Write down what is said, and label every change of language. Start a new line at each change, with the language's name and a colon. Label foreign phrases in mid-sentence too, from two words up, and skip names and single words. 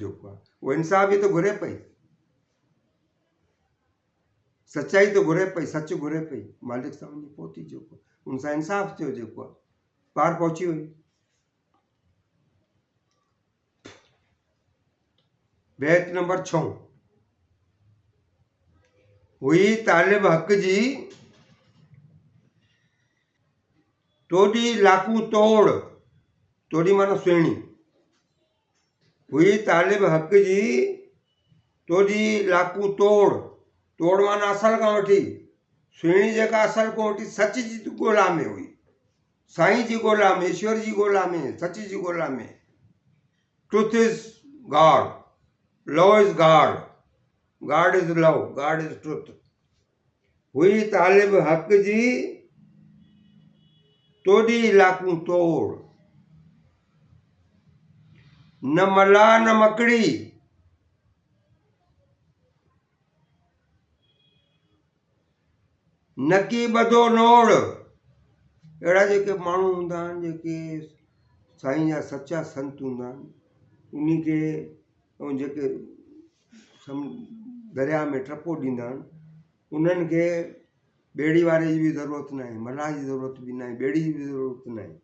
Sindhi: जेको आहे उहो इंसाफ़ ई त घुरे पई, सचाई त घुरे पई, सच घुरे पई, मालिक सां वञी पहुती। जेको उन सां इंसाफ़ थियो, जेको आहे पार पहुची वई। बैत नंबर 6, हुई तालिब हक़ जी, तोड़ी लाकू तोड़, तोड़ी माना सुहिणी। हुई तालिब हक़ जी, तोड़ी लाकू तोड़, तोड़ माना असल खां वठी, सुहिणी जेका असल खां वठी सच जी ॻोल्हा में हुई, साईं जी ॻोल्हा में, ईश्वर जी ॻोल्हा में, सच जी ॻोल्हा में।
English: Truth is God, love is God, God is love, God is truth.
Sindhi: हुई तालिब हक़ जी, तोड़ी लाकू तोड़, न मला न मकड़ी, नकी ॿधो नोड़। अहिड़ा जेके माण्हू हूंदा आहिनि, जेके साईं जा सचा संत हूंदा आहिनि, उन्ही खे ऐं जेके दरिया में टपो ॾींदा आहिनि, उन्हनि खे ॿेड़ी वारे जी बि ज़रूरत न आहे, मलाह जी ज़रूरत बि न आहे, ॿेड़ी जी बि ज़रूरत न आहे।